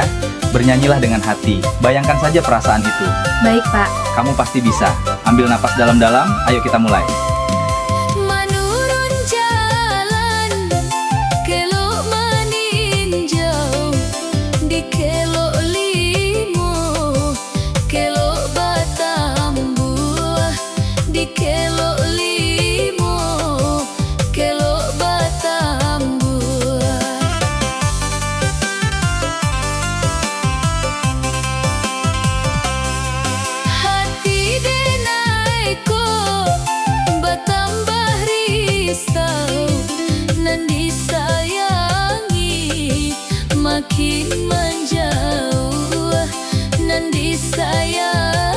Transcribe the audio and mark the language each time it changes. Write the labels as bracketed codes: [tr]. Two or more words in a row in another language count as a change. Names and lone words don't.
[id] Bernyanyilah dengan hati. Bayangkan saja perasaan itu. Baik, Pak. Kamu pasti bisa. Ambil napas dalam-dalam, ayo kita mulai. [min] Menurun jalan, kelok meninjau, di kelok limo, kelok batambu, di kelok limo, kelok batambu. Hati denaiko bertambah risau, nan disayangi makin menjauh, nan disayang